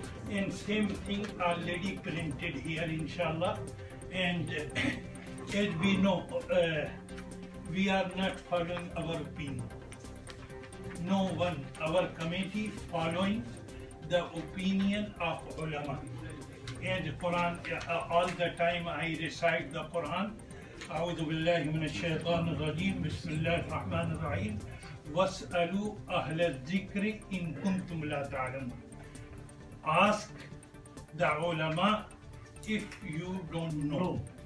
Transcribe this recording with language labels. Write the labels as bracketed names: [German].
[English] And same thing already printed here, inshallah. And as we know, we are not following our opinion. No one, our committee following the opinion of ulama. And Quran, all the time I recite the Quran. [Arabic] أعوذ بالله من الشيطان الرجيم بسم الله الرحمن الرحيم واسألوا أهل الذكر إن كنتم لا تعلمون. [English] Ask the ulama if you don't know.